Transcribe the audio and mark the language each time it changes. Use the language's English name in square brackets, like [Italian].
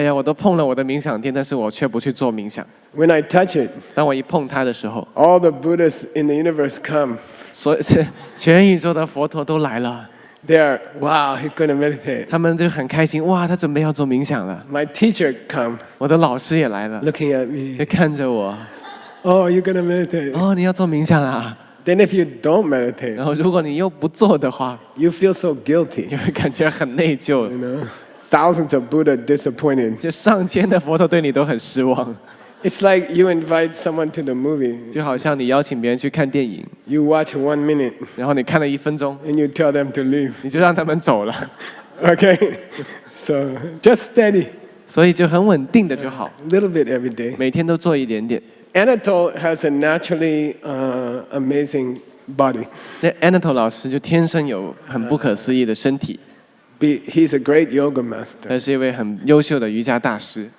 [Chinese] 呀，我都碰了我的冥想垫，但是我却不去做冥想。 [English] When I touch it, [Chinese] 当我一碰它的时候， [English] all the Buddhas in the universe come. [Chinese] 所以全宇宙的佛陀都来了， [English] They are, wow, he's going to meditate. [Chinese] 他们就很开心，哇，他准备要做冥想了。 [English] My teacher come, [Chinese] 我的老师也来了， [English] looking at me. [Chinese] 就看着我， [English] Oh, you're going to meditate. [Chinese] 哦，你要做冥想啦。 [English] Then if you don't meditate, [Chinese] 然后如果你又不做的话， [English] you feel so guilty. [Chinese] 你会感觉很内疚 [English] You，know, thousands of Buddha disappointed. [Chinese] 就上千的佛陀对你都很失望， [English] It's like you invite someone to the movie. [Chinese] 就好像你邀请别人去看电影， [English] You watch 1 minute [Chinese] 然后你看了1分钟， [English] and you tell them to leave. [Chinese] 你就让他们走了， [English] Okay, so just steady, [Chinese] 所以就很稳定的就好， [English] little bit every day. [Chinese] 每天都做一点点。 [English] Anatole has a naturally amazing body. [Chinese] 那 Anatole 老师就天生有很不可思议的身体， [English] He's a great yoga master. [Chinese] 他是一位很优秀的瑜伽大师。